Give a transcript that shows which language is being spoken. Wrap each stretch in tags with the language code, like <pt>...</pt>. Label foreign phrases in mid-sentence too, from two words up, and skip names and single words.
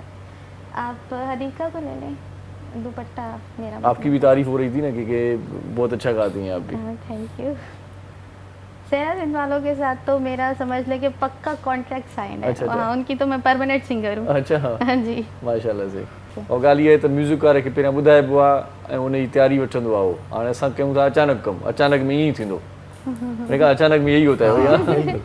<hi>आप हरीका को ले लें, दुपट्टा मेरा। आपकी भी तारीफ हो रही थी ना कि बहुत अच्छा गाती हैं आप भी।</hi> <en>Thank you.</en> <hi>सेरा सिंध वालों के साथ तो मेरा समझ ले कि पक्का कॉन्ट्रैक्ट साइन है। अच्छा, अच्छा। वहाँ उनकी तो मैं परमानेंट सिंगर हूँ। अच्छा हाँ जी। माशाल्लाह से।</hi> <sd>और ॻाल्हि इहा आहे त म्यूज़िक खे पहिरियां ॿुधाइबो आहे ऐं उनजी तयारी वठंदो आहे उहो। हाणे असां कयूं था अचानक कमु, अचानक में ईअं ई थींदो।</sd> <hi>मैंने कहा अचानक में यही होता है भैया।</hi>